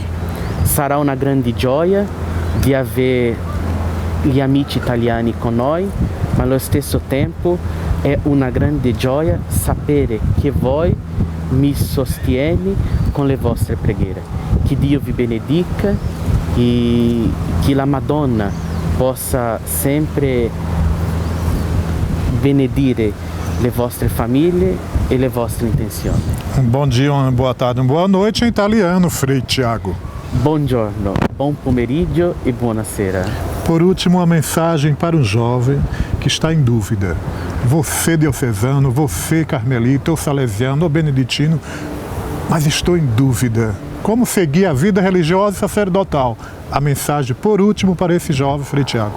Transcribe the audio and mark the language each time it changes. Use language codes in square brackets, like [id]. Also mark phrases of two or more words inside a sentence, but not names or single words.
[it] Sarà una grande gioia di avere gli amici italiani con noi, ma allo stesso tempo è una grande gioia sapere che voi mi sostieni con le vostre preghiere. Che Dio vi benedica e che la Madonna possa sempre benedire le vostre famiglie e le vostre intenzioni. [pt] Bom dia, uma boa tarde, uma boa noite em italiano, Frei Tiago. [it] Buongiorno, buon pomeriggio e buonasera. [pt] Por último, uma mensagem para um jovem que está em dúvida. Você diocesano, você carmelita, ou salesiano, ou beneditino, mas estou em dúvida. Como seguir a vida religiosa e sacerdotal? A mensagem, por último, para esse jovem, Frei Tiago.